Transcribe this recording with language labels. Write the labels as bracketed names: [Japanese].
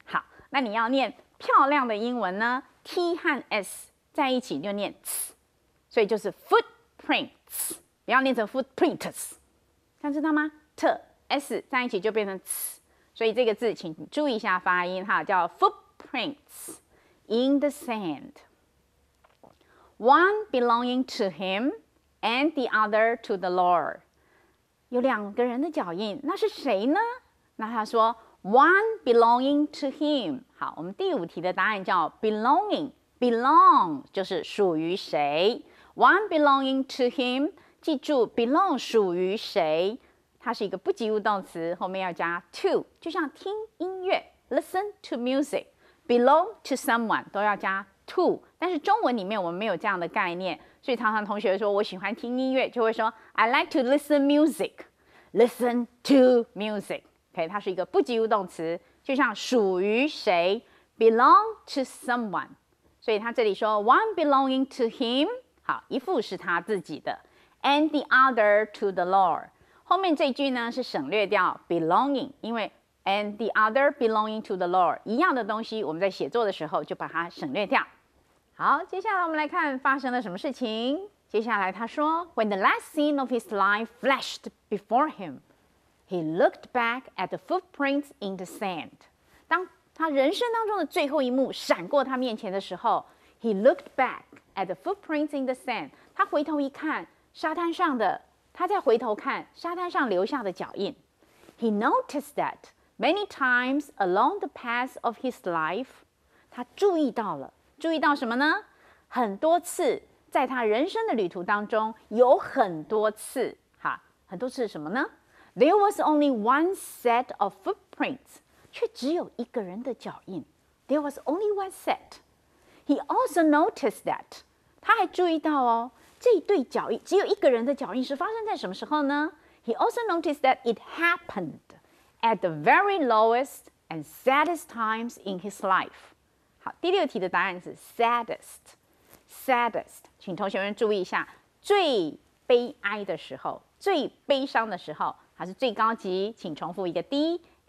[Chinese] 好，那你要念漂亮的英文呢 ，t 和 s 在一起就念 ts， 所以就是 footprints， 不要念成 footprints， 这样知道吗 ？t s 在一起就变成 ts。所以这个字请注意一下发音哈，叫 footprints in the sand. [English] One belonging to him and the other to the Lord. [Chinese] 有两个人的脚印，那是谁呢？那他说 one belonging to him。好，我们第五题的答案叫 belonging。belong 就是属于谁 ， one belonging to him。记住 belong 属于谁？它是一个不及物动词，后面要加 to， 就像听音乐 listen to music， belong to someone 都要加 to， 但是中文里面我们没有这样的概念，所以常常同学说我喜欢听音乐，就会说 I like to listen music， listen to music。OK， 它是一个不及物动词，就像属于谁 belong to someone， 所以他这里说 one belonging to him，好，一副是他自己的 ， and the other to the Lord。后面这句呢是省略掉 belonging， 因为 and the other belonging to the Lord 一样的东西，我们在写作的时候就把它省略掉。好，接下来我们来看发生了什么事情。 [English] 接下来他说，When the last scene of his life flashed before him, he looked back at the footprints in the sand。 [Chinese] 当他人生当中的最后一幕闪过他面前的时候 ， he looked back at the footprints in the sand。他回头一看，沙滩上的。他再回头看沙滩上留下的脚印 ， He noticed that many times along the path of his life，他注意到了，注意到什么呢？很多次在他人生的旅途当中，有很多次，很多次什么呢 ？ There was only one set of footprints，却只有一个人的脚印。 [English] There was only one set. He also noticed that，他还注意到哦。这一对脚印只有一个人的脚印是发生在什么时候呢？He also noticed that it happened at the very lowest and saddest times in his life。 [Chinese] 好，第六题的答案是 saddest。saddest， 请同学们注意一下，最悲哀的时候、最悲伤的时候，还是最高级？请重复一个 D，S-A-D-D-E-S-T。